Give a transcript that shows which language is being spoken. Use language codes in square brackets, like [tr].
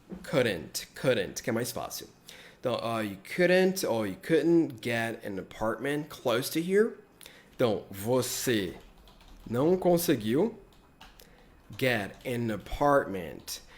[pt] Couldn't, que é mais fácil. [en] Então, you couldn't or you couldn't get an apartment close to here. [pt] Então, você não conseguiu [en] get an apartment.